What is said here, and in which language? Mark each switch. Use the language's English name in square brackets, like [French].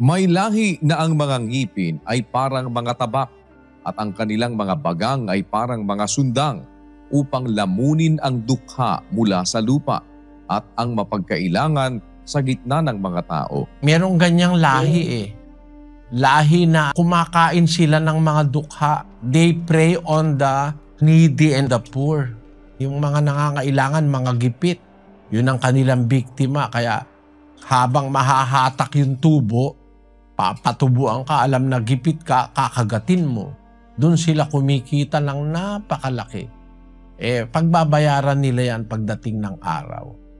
[Filipino] May lahi na ang mga ngipin ay parang mga tabak at ang kanilang mga bagang ay parang mga sundang upang lamunin ang dukha mula sa lupa at ang mapagkailangan sa gitna ng mga tao. Merong ganyang lahi eh. Lahi na kumakain sila ng mga dukha. [English] They prey on the needy and the poor. [Filipino] Yung mga nangangailangan, mga gipit. Yun ang kanilang biktima. Kaya habang mahahatak yung tubo, papatubuan ka, alam na gipit ka, kakagatin mo. Doon sila kumikita ng napakalaki. Pagbabayaran nila yan pagdating ng araw.